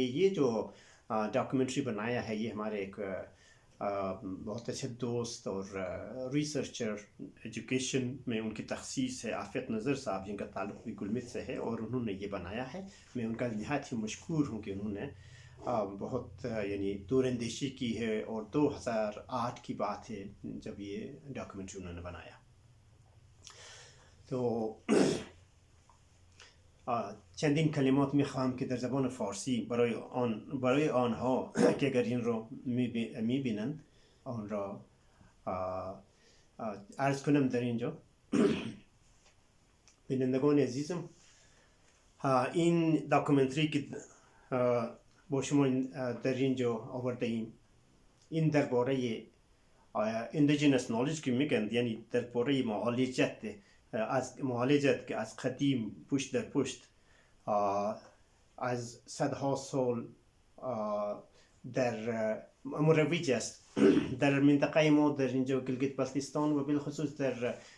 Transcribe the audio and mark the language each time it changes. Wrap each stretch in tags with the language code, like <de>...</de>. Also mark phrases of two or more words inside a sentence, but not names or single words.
<ur>یہ جو ڈاکیومنٹری بنایا ہے یہ ہمارے ایک بہت اچھے دوست اور ریسرچر، ایجوکیشن میں ان کی تخصیص ہے، عافیت نظر صاحب، جن کا تعلق بھی گلمت سے ہے، اور انہوں نے یہ بنایا ہے. میں ان کا نہایت ہی مشکور ہوں کہ انہوں نے بہت یعنی دوراندیشی کی ہے، اور 2008 کی بات ہے جب یہ ڈاکیومنٹری انہوں نے بنایا.</ur> <fa>तो چندین کلمات میخواهم که در زبان فارسی برای آنها که اگر این را میبینند آن را عرض کنم در اینجا. بینندگان عزیزم، این داکومنتری که با شما در اینجا آورده ایم، این درباره</fa> <en>indigenous knowledge</en> <fa>که میگن، یعنی درباره معالجت که از قدیم پشت در پشت از صدها سال در مروج است در منطقه ما، در اینجا گلگیت بلتستان و بالخصوص در</fa>